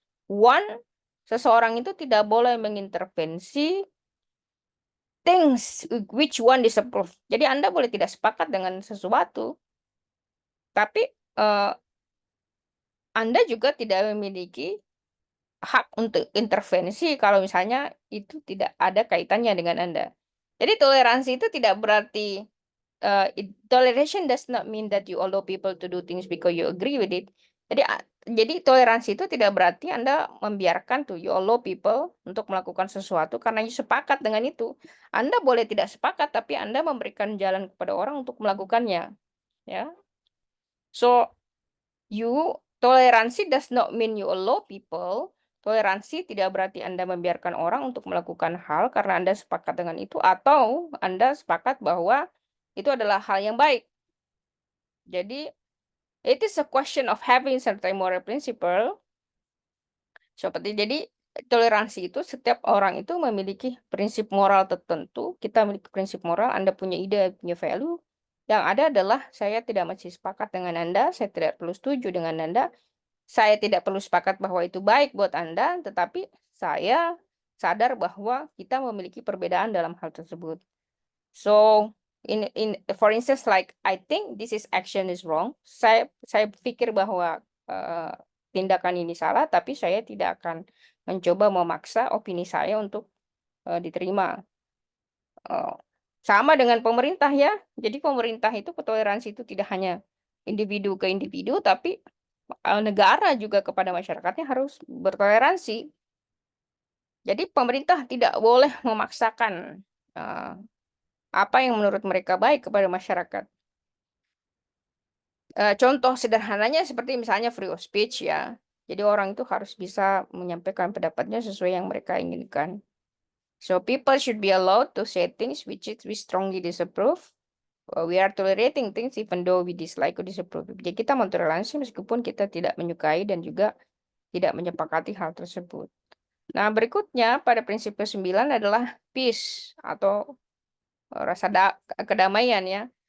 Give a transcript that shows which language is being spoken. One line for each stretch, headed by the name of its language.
Indonesian: One, seseorang itu tidak boleh mengintervensi
English: things which one disapprove.
Indonesian: Jadi Anda boleh tidak sepakat dengan sesuatu, tapi Anda juga tidak memiliki hak untuk intervensi kalau misalnya itu tidak ada kaitannya dengan Anda. Jadi toleransi itu tidak berarti
English: toleration does not mean that you allow people to do things because you agree with it.
Indonesian: Jadi toleransi itu tidak berarti Anda membiarkan tuh
English: you allow people
Indonesian: untuk melakukan sesuatu karena you sepakat dengan itu. Anda boleh tidak sepakat tapi Anda memberikan jalan kepada orang untuk melakukannya, ya.
English: So
Indonesian: toleransi
English: does not mean you allow people.
Indonesian: Toleransi tidak berarti Anda membiarkan orang untuk melakukan hal karena Anda sepakat dengan itu atau Anda sepakat bahwa itu adalah hal yang baik.
English: Jadi, it is a question of having certain moral principle.
Indonesian: Jadi toleransi itu setiap orang itu memiliki prinsip moral tertentu. Kita memiliki prinsip moral, Anda punya ide, punya value. Yang ada adalah saya tidak masih sepakat dengan Anda, saya tidak perlu setuju dengan Anda, saya tidak perlu sepakat bahwa itu baik buat Anda, tetapi saya sadar bahwa kita memiliki perbedaan dalam hal tersebut.
English: So, for instance, like I think this is action is wrong.
Indonesian: Saya pikir bahwa tindakan ini salah, tapi saya tidak akan mencoba memaksa opini saya untuk diterima. Sama dengan pemerintah ya. Jadi pemerintah itu toleransi itu tidak hanya individu ke individu, tapi negara juga kepada masyarakatnya harus bertoleransi. Jadi pemerintah tidak boleh memaksakan apa yang menurut mereka baik kepada masyarakat. Contoh sederhananya seperti misalnya free of speech ya. Jadi orang itu harus bisa menyampaikan pendapatnya sesuai yang mereka inginkan.
English: So people should be allowed to say things which we strongly disapprove. We are tolerating things even though we dislike or disapprove.
Indonesian: Jadi kita mentoleransi meskipun kita tidak menyukai dan juga tidak menyepakati hal tersebut. Nah, berikutnya pada prinsip ke-9 adalah peace atau rasa kedamaian ya.